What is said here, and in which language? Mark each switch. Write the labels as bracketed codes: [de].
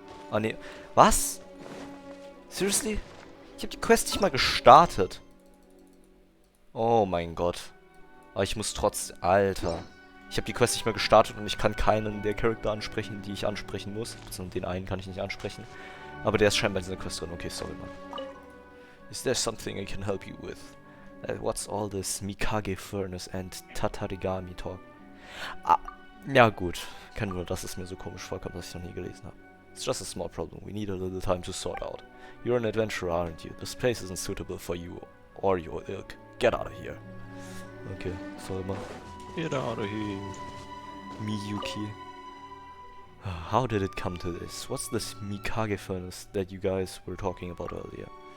[de] Ah, nee. Was? Seriously? Ich habe die Quest nicht mal gestartet. Oh mein Gott. Aber ich muss trotzdem... Alter. Ich habe die Quest nicht mehr gestartet und ich kann keinen der Charakter ansprechen, die ich ansprechen muss. Beziehungsweise den einen kann ich nicht ansprechen. Aber der ist scheinbar in dieser Quest drin. Okay, sorry, Mann. [en] Is there something I can help you with? What's all this Mikage Furnace and Tatarigami talk? [de] Ah, ja gut. Kein Wunder, dass es mir so komisch vorkommt, dass ich noch nie gelesen habe. [en] It's just a small problem we need a little time to sort out. You're an adventurer, aren't you? This place isn't suitable for you or your ilk. Get out of here. Okay, [de] soll mal. [en] Get out of here. Miyuki. How did it come to this? What's this Mikage furnace that you guys were talking about earlier?